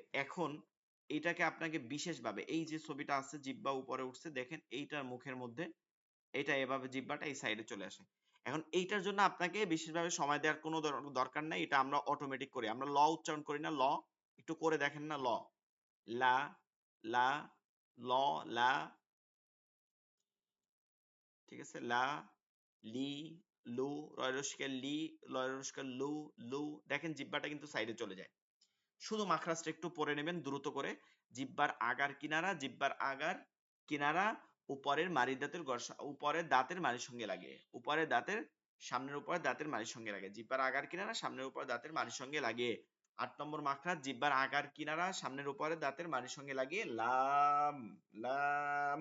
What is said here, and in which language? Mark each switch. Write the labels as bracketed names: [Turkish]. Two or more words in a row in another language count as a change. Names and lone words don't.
[Bangla] এখন এটাকে আপনাকে বিশেষভাবে, এই যে ছবিটা আছে জিহ্বা উপরে উঠছে দেখেন, এইটার মুখের মধ্যে এটা এভাবে জিহ্বাটা এই সাইডে চলে আসে। এখন এইটার জন্য আপনাকে বিশেষভাবে সময় দেওয়ার কোনো দরকার নাই, এটা আমরা অটোমেটিক করি। আমরা ল উচ্চারণ করি না, ল একটু করে দেখেন না, ল, লা, লা, ল, লা, ঠিক আছে, লা, লি, লু, রয়রস্কের লি, লয়রস্কের লু, লু, দেখেন জিহ্বাটা কিন্তু সাইডে চলে যায়। শুধু মাখরাজটা একটু পড়ে নেবেন দ্রুত করে। জিহ্বার আগার কিনারা, জিহ্বার আগার কিনারা উপরের মাড়ি দাঁতের উপরের দাঁতের মাড়ির সঙ্গে লাগে, উপরের দাঁতের সামনের উপরের দাঁতের মাড়ির সঙ্গে লাগে। জিহ্বার আগার কিনারা সামনের উপরের দাঁতের মাড়ির সঙ্গে লাগে। 8 নম্বর মাখরাজ জিহ্বার আগার কিনারা সামনের উপরের দাঁতের মাড়ির সঙ্গে লাগিয়ে লাম, লাম।